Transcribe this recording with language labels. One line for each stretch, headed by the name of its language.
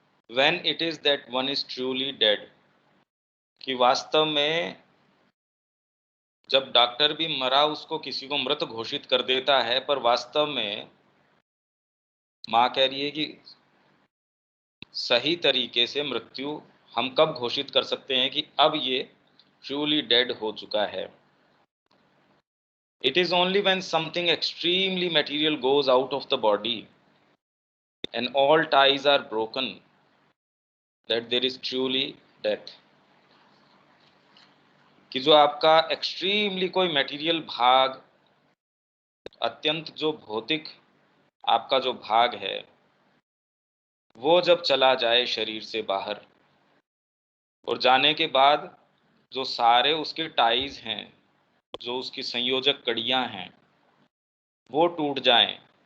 English: When it is that one is truly dead,
Hindi: कि वास्तव में जब डॉक्टर भी मरा उसको किसी को मृत घोषित कर देता है, पर वास्तव में माँ कह रही है कि सही तरीके से मृत्यु हम कब घोषित कर सकते हैं कि अब ये ट्रूली डेड हो चुका है।
English: It is only when something extremely material goes out of the body and all ties are broken that there is truly death।
Hindi: कि जो आपका एक्सट्रीमली कोई मटेरियल भाग, अत्यंत जो भौतिक आपका जो भाग है, वो जब चला जाए शरीर से बाहर, और जाने के बाद जो सारे उसके टाइज हैं, जो उसकी संयोजक कड़ियां हैं, वो टूट जाएं।